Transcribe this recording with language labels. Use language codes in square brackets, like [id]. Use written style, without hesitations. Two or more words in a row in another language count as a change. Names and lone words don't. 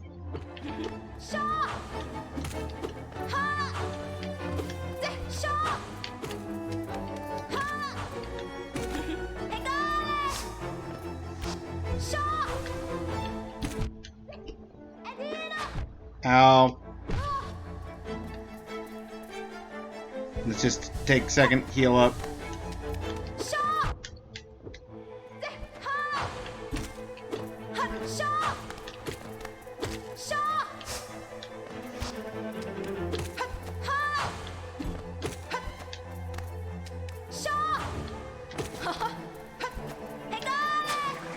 [en] Shaw! Ha! De! Shaw! Ha! Egale! Shaw! Edina! Ow. Let's just take a second, heal up. Shaw! De! Ha! Ha! Shaw! Shaw! Ha! Shaw! Egale!